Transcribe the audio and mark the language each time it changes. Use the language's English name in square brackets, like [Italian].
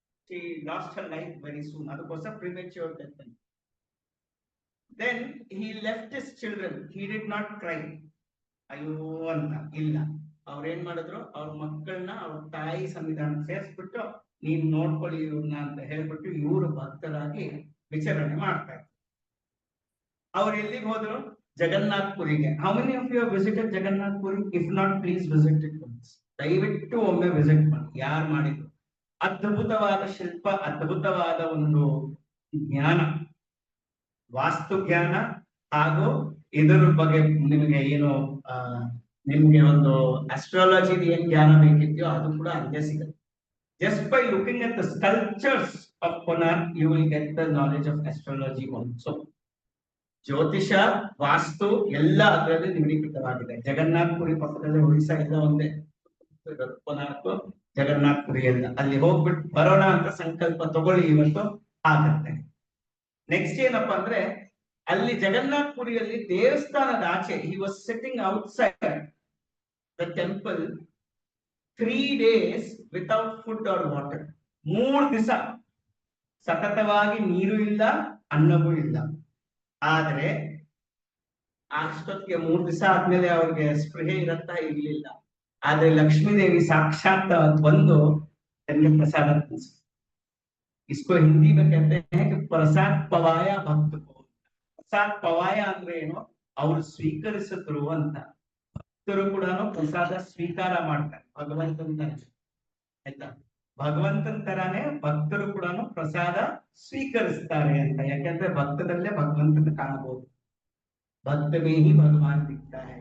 [English] She lost her life very soon. [Kannada] ಅದಕ್ಕೋಸ್ಕರ premature death ಅಂತ. [English] Then he left his children. He did not cry. [Kannada] ಅಯ್ಯೋ ಅಂತ ಇಲ್ಲ. ಅವ್ರೇನ್ ಮಾಡಿದ್ರು, ಅವ್ರ ಮಕ್ಕಳನ್ನ ಅವ್ರ ತಾಯಿ ಸನ್ನಿಧಾನ ಸೇರಿಸ್ಬಿಟ್ಟು ನೀನ್ ನೋಡ್ಕೊಳ್ಳಿ ಇವ್ರನ್ನ ಅಂತ ಹೇಳ್ಬಿಟ್ಟು ಇವರು ಭಕ್ತರಾಗಿ ವಿಚಾರಣೆ ಮಾಡ್ತಾ ಇದ್ರು. ಅವ್ರು ಎಲ್ಲಿಗೆ ಹೋದ್ರು? Jagannath ಪುರಿಗೆ. [English] How many of you visited Jagannath Puri? If not please visit it once. [Kannada] ದಯವಿಟ್ಟು ಒಮ್ಮೆ ವಿಸಿಟ್ ಮಾಡಿ. ಯಾರು ಮಾಡಿದ್ರು? ಅದ್ಭುತವಾದ ಶಿಲ್ಪ, ಅದ್ಭುತವಾದ ಒಂದು ಜ್ಞಾನ, ವಾಸ್ತು ಜ್ಞಾನ ಹಾಗೂ ಇದರ ಬಗ್ಗೆ ನಿಮಗೆ ಏನು ನಿಮ್ಗೆ ಒಂದು ಅಸ್ಟ್ರಾಲಜಿ ಏನ್ ಜ್ಞಾನ ಬೇಕಿದೆಯೋ ಅದು ಕೂಡ ಅಲ್ಲೇ ಸಿಗುತ್ತೆ. [English] Just by looking at the sculptures of Konark, you will get the knowledge of astrology also. [Kannada] ಜ್ಯೋತಿಷ, ವಾಸ್ತು ಎಲ್ಲ ಅದರಲ್ಲಿ ನಿಗದಿತವಾಗಿದೆ. ಜಗನ್ನಾಥ್ ಪುರಿ ಪಕ್ಕದಲ್ಲಿ ಒಡಿಶಾ ಎಲ್ಲ ಒಂದೇ. ಕೊನಾರ್ಕ್ ಜಗನ್ನಾಥ ಪುರಿಯಿಂದ. ಅಲ್ಲಿ ಹೋಗ್ಬಿಟ್ಟು ಬರೋಣ ಅಂತ ಸಂಕಲ್ಪ ತಗೊಳ್ಳಿ, ಇವತ್ತು ಆಗತ್ತೆ. ನೆಕ್ಸ್ಟ್ ಏನಪ್ಪಾ ಅಂದ್ರೆ, ಅಲ್ಲಿ ಜಗನ್ನಾಥ ಪುರಿಯಲ್ಲಿ ದೇವಸ್ಥಾನದ ಆಚೆ [English] He was sitting outside the temple 3 days without food or water. [Kannada] 3 ದಿವಸ ಸತತವಾಗಿ ನೀರು ಇಲ್ಲ, ಅನ್ನವೂ ಇಲ್ಲ. ಆದ್ರೆ ಅಷ್ಟೊತ್ತಿಗೆ 3 ದಿವಸ ಆದ್ಮೇಲೆ ಅವ್ರಿಗೆ ಸ್ಪೃಹೆ ಇರತ್ತಾ ಇರ್ಲಿಲ್ಲ. ಆದ್ರೆ ಲಕ್ಷ್ಮೀದೇವಿ ಸಾಕ್ಷಾತ್ ಬಂದು ತನಗೆ ಪ್ರಸಾದ ತಿನ್ನಿಸ್ತು. [Hindi] इसको हिंदी में कहते हैं कि प्रसाद पवाया भक्त को. [Kannada] ಪ್ರಸಾದ ಪವಾಯ ಅಂದ್ರೆ ಏನು? ಅವ್ರು ಸ್ವೀಕರಿಸಿದ್ರು ಅಂತ. ಭಕ್ತರು ಕೂಡ ಪ್ರಸಾದ ಸ್ವೀಕಾರ ಮಾಡ್ತಾರೆ ಭಗವಂತನ ತರ. ಆಯ್ತಾ? ಭಗವಂತನ ತರಾನೇ ಭಕ್ತರು ಕೂಡ ಪ್ರಸಾದ ಸ್ವೀಕರಿಸ್ತಾರೆ ಅಂತ. ಯಾಕಂದ್ರೆ ಭಕ್ತದಲ್ಲೇ ಭಗವಂತನ ಕಾಣಬಹುದು. [Hindi] ಭಕ್ತ ಮೇ ಹಿ ಭಗವಾನ್ ದಿಕ್ತಾ ಹೈ.